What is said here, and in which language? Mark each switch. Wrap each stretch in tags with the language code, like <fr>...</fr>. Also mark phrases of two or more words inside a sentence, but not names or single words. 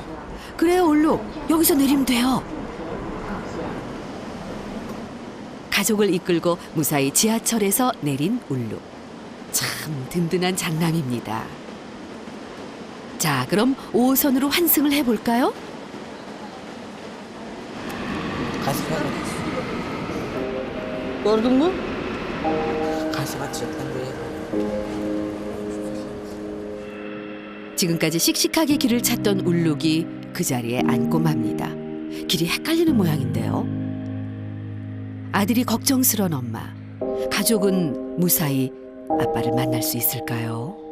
<ko>그래요, 울룩. 여기서 내리면 돼요. 가족을 이끌고 무사히 지하철에서 내린 울룩. 참 든든한 장남입니다. 자, 그럼 5호선으로 환승을 해볼까요?</ko> <tr>Kaç kadar? Gördün mü? Kaç kaçacaklar böyle?</tr> <ko>지금까지 씩씩하게 길을 찾던 울룩이 그 자리에 앉고 맙니다. 길이 헷갈리는 모양인데요. 아들이 걱정스런 엄마. 가족은 무사히 아빠를 만날 수 있을까요?</ko>